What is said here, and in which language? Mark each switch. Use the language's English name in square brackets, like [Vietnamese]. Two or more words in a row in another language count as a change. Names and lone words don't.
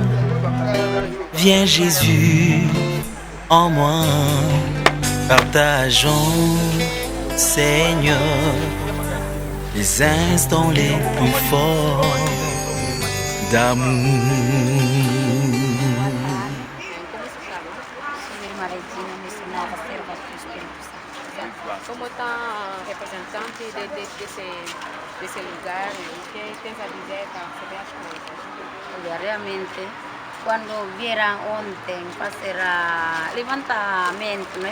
[French] Viens Jésus en moi, partageons Seigneur les instants les plus forts d'amour. [Portuguese] Como está representante desse lugar, o que tens a dizer para saber as coisas? Olha, realmente, quando vieram ontem fazer levantamento, né?